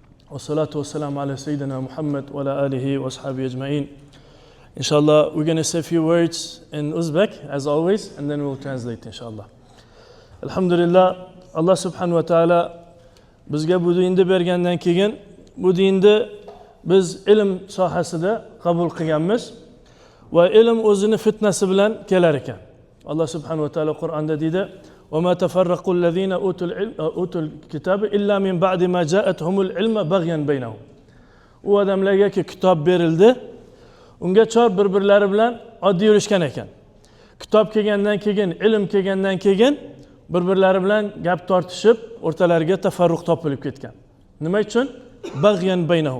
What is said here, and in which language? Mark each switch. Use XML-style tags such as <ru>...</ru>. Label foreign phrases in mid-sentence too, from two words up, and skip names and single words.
<ar>والصلاة والسلام على سيدنا محمد وعلى آله وأصحابه أجمعين.</ar> <en>Inshallah, we're going to say a few words in Uzbek, as always, and then we'll translate, inshallah.</en> <uz>Alhamdulillah,</uz> <ar>الله سبحانه وتعالى</ar> <uz>bizga bu dinni bergandan keyin, bu dinni biz ilm sohasida qabul qilganmiz va ilm o'zini fitnasi bilan kelar ekan.</uz> <ar>الله سبحانه وتعالى</ar> <uz>Qur'onda deydi:</uz> <ar>وَمَا تَفَرَّقُ الَّذِينَ أُوتُوا الْكِتَابَ إِلَّا مِنْ بَعْدِ مَا جَاءَتْهُمُ الْعِلْمَ بَغْيًا بَيْنَهُم.</ar> <uz>U odamlarga kitob berildi, unga chor bir-birlari bilan oddiy yurishgan ekan. Kitob kelgandan keyin, ilm kelgandan keyin bir-birlari bilan gap tortishib, o'rtalariga tafarruq topilib ketgan. Nima uchun?</uz> <ar>بغيا بينهم.</ar>